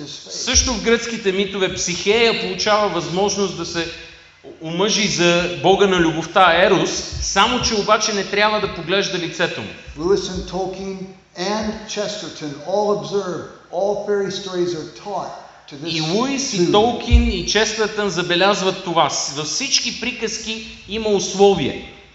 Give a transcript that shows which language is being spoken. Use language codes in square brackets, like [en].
[bg] Също в гръцките митове Психея получава възможност да се омъжи за бога на любовта Ерос, само че обаче не трябва да поглежда лицето му. [en] Lewis and Tolkien and Chesterton all observe all fairy stories are taught. [bg] И Луис, и Толкин, и Честъртън забелязват това. Във всички приказки има условие.